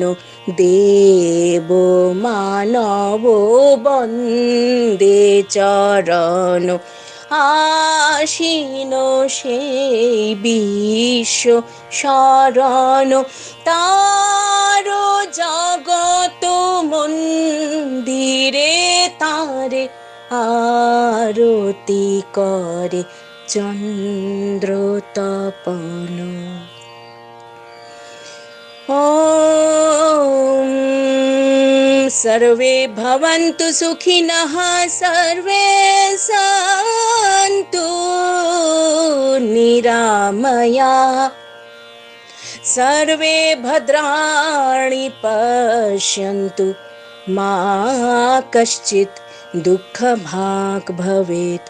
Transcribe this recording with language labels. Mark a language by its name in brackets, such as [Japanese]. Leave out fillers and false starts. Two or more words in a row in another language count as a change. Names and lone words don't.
[Bangla] দেব মানব বন্দে চরণ আশীন সেই বিশ্ব শরণ। তার জগত মন্দিরে তারে আরতি করে চন্দ্র তপন। [Sanskrit] ওম सर्वे भवन्तु सुखिनः सर्वे सन्तु निरामयाः सर्वे भद्राणि पश्यन्तु मा कश्चित् दुःखभाग् भवेत्।